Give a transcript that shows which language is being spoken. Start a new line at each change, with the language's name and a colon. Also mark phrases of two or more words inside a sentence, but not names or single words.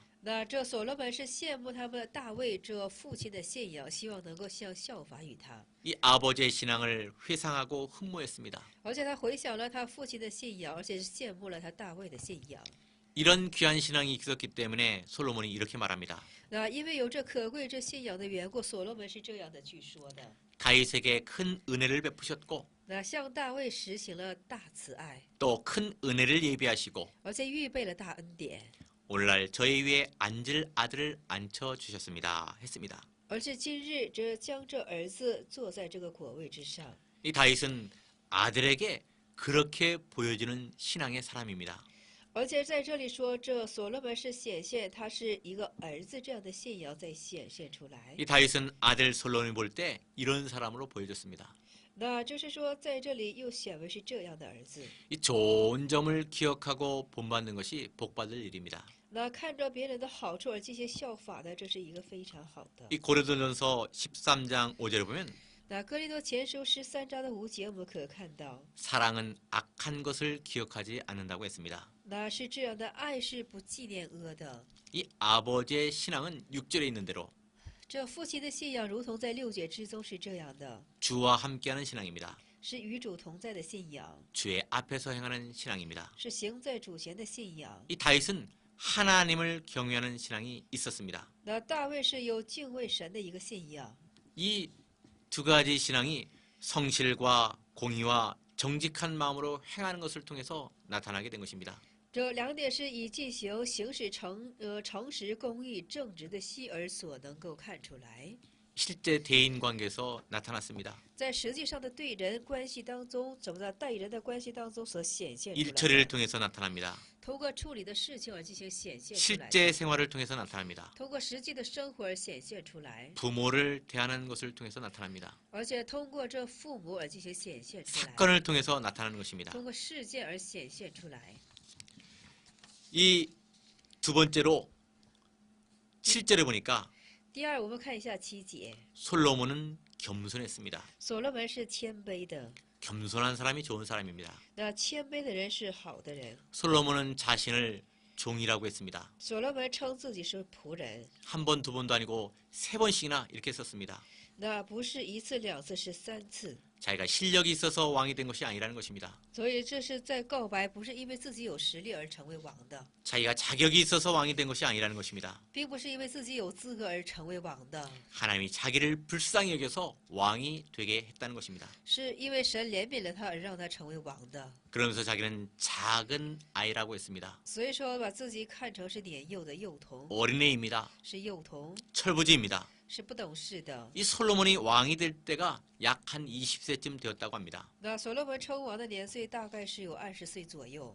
Chinese: 那这所罗门是羡慕他们大卫这父亲的信仰，希望能够效法于他。
Korean: 이 아버지의 신앙을 회상하고 흠모했습니다.
Chinese: 而且他回想了他父亲的信仰，而且是羡慕了他大卫的信仰。
Korean: 이런 귀한 신앙이 있었기 때문에 솔로몬이 이렇게 말합니다.
Chinese: 那因为有这可贵之信仰的缘故，所罗门是这样的去说的。
Korean: 다윗에게 큰 은혜를 베푸셨고
Chinese: 那向大卫实行了大慈爱，
Korean: 또 큰 은혜를 예비하시고
Chinese: 而且预备了大恩典，
Korean: 오늘날 저희 위에 앉을 아들을 앉혀 주셨습니다. 했습니다.
Chinese: 而且今日将这儿子坐在这个果位之上。
Korean: 이 다윗은 아들에게 그렇게 보여지는 신앙의 사람입니다.
Chinese: 而且在这里说，这所罗门是显现他是一个儿子这样的信仰在显现出来。
Korean: 이 다윗은 아들 솔로몬을 볼 때 이런 사람으로 보여졌습니다.
Chinese: 那就是说，在这里又显为是这样的儿子。
Korean: 이 좋은 점을 기억하고 본받는 것이 복받을 일입니다.
Chinese: 那看着别人的好处而进行效法的，这是一个非常好的。
Korean: 이 고린도전서 13장 5절에 보면
Chinese: 那哥林多前书13章的5节，我们可看到，
Korean: 사랑은 악한 것을 기억하지 않는다고 했습니다.
Chinese: 那是这样的，爱是不纪念恶的。
Korean: 이 아버지의 신앙은 6절에 있는 대로
Chinese: 这父亲的信仰，如同在6节之中是这样的，
Korean: 주와 함께하는 신앙입니다.
Chinese: 是与主同在的信仰，
Korean: 주의 앞에서 행하는 신앙입니다.
Chinese: 是行在主前的信仰。
Korean: 이 다윗은 하나님을 경외하는 신앙이 있었습니다.
Chinese: 那大卫是有敬畏神的一个信仰。
Korean: 이 두 가지 신앙이 성실과 공의와 정직한 마음으로 행하는 것을 통해서 나타나게 된 것입니다.
Chinese: 这2点是以行使诚实、公义、正直的心而所能够看出来，
Korean: 실제 대인 관계에서 나타났습니다.
Chinese: 在实际上的对人关系当中，怎么在待人的关系当中所显现出来的，
Korean: 일처리를 통해서 나타납니다.
Chinese: 通过处理的事情而进行显现出来，
Korean: 실제 생활을 통해서 나타납니다.
Chinese: 通过实际的生活而显现出来，
Korean: 부모를 대하는 것을 통해서 나타납니다.
Chinese: 而且通过这父母而进行显现出来，
Korean: 사건을 통해서 나타나는 것입니다.
Chinese: 通过事件而显现出来。
Korean: 이 두 번째로 7절에 보니까
Chinese: 第二，我们看一下7节，
Korean: 솔로몬은 겸손했습니다.
Chinese: 所罗门是谦卑的，
Korean: 겸손한 사람이 좋은 사람입니다.
Chinese: 那谦卑的人是好的人。
Korean: 솔로몬은 자신을 종이라고 했습니다.
Chinese: 所罗门称自己是仆人，
Korean: 한 번, 두 번도 아니고 세 번씩이나 이렇게 썼습니다.
Chinese: 那不是1次、2次，是3次。
Korean: 자기가 실력이 있어서 왕이 된 것이 아니라는 것입니다.
Chinese: 所以这是在告白，不是因为自己有实力而成为王的，
Korean: 자기가 자격이 있어서 왕이 된 것이 아니라는 것입니다.
Chinese: 并不是因为自己有资格而成为王的，
Korean: 하나님이 자기를 불쌍히 여겨서 왕이 되게 했다는 것입니다.
Chinese: 是因为神怜悯了他而让他成为王的。
Korean: 그러면서 자기는 작은 아이라고 했습니다.
Chinese: 所以说，把自己看成是年幼的幼童，
Korean: 어린애입니다.
Chinese: 是幼童，
Korean: 철부지입니다.
Chinese: 是不懂事的。
Korean: 이 솔로몬이 왕이 될 때가 약 한 20세쯤 되었다고 합니다.
Chinese: 那所罗门称王的年岁大概是有20岁左右，